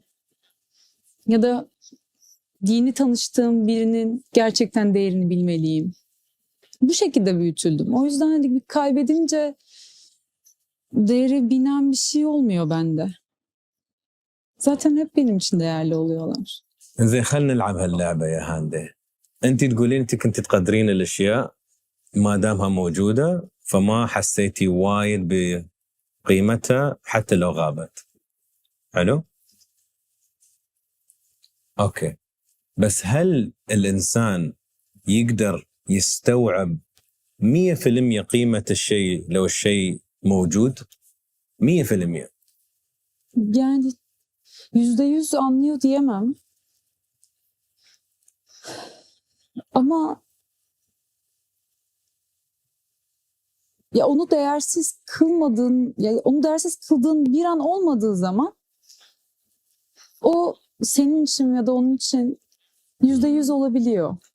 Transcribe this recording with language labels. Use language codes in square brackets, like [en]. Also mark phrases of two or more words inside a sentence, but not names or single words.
[tr] Ya da yeni tanıştığım birinin gerçekten değerini bilmeliyim. Bu şekilde büyütüldüm. O yüzden hani bir kaybedince değeri binen bir şey olmuyor bende. Zaten hep benim için değerli oluyorlar. [ar] زين خلينا نلعب هاللعبة يا هاندي. أنت تقولين أنت كنت تقدرين الأشياء ما دامها موجودة فما حسيتي وايد بقيمتها حتى لو غابت. حلو؟ أوكي. بس هل الإنسان يقدر يستوعب 100% قيمة الشيء لو الشيء موجود؟ 100%. [tr] Yani %100 anlıyor diyemem. Ama ya onu değersiz kıldığın bir an olmadığı zaman o senin için ya da onun için %100 olabiliyor.